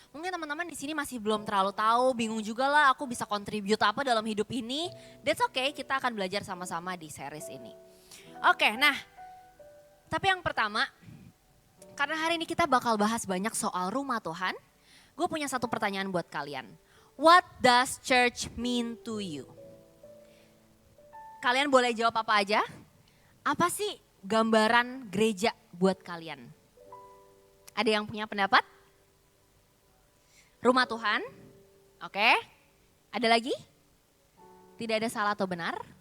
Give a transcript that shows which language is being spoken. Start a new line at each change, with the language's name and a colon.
Indonesian: Mungkin teman-teman di sini masih belum terlalu tahu, bingung juga lah aku bisa contribute apa dalam hidup ini.
English: That's okay,
Indonesian: kita akan belajar sama-sama di series ini. Oke, nah tapi yang pertama, karena hari ini kita bakal bahas banyak soal rumah Tuhan, gue punya satu pertanyaan buat kalian.
English: What does church mean to you?
Indonesian: Kalian boleh jawab apa aja? Apa sih gambaran gereja buat kalian? Ada yang punya pendapat? Rumah Tuhan, oke. Ada lagi? Tidak ada salah atau benar.